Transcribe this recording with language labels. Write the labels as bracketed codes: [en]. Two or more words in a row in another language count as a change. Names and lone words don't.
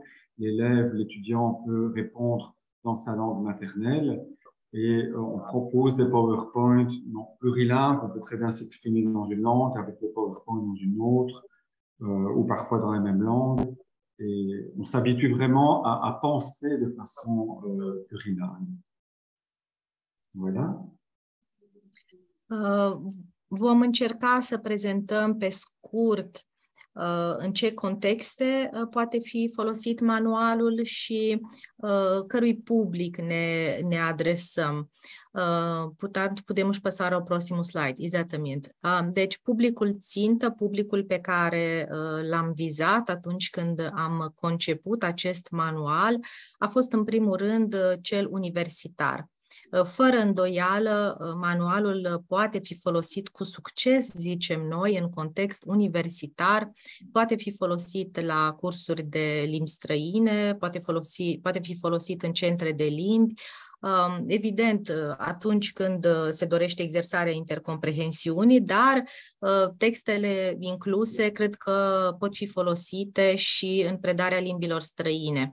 [fr] L'élève, l'étudiant peut répondre dans sa langue maternelle et on propose des PowerPoint plurilingues. On peut très bien s'exprimer dans une langue avec le PowerPoint dans une autre ou parfois dans la même langue. Et on s'habitue vraiment à penser de façon plurilingue. Voilà. [ro] Vom încerca să prezentăm pe scurt în ce contexte poate fi folosit manualul și cărui public ne adresăm. [pt] Portanto, podemos passar ao próximo slide, exatamente. [ro] Deci, publicul țintă, publicul pe care l-am vizat atunci când am conceput acest manual, a fost în primul rând cel universitar. Fără îndoială, manualul poate fi folosit cu succes, zicem noi, în context universitar, poate fi folosit la cursuri de limbi străine, poate fi folosit în centre de limbi, evident atunci când se dorește exersarea intercomprehensiunii, dar textele incluse cred că pot fi folosite și în predarea limbilor străine.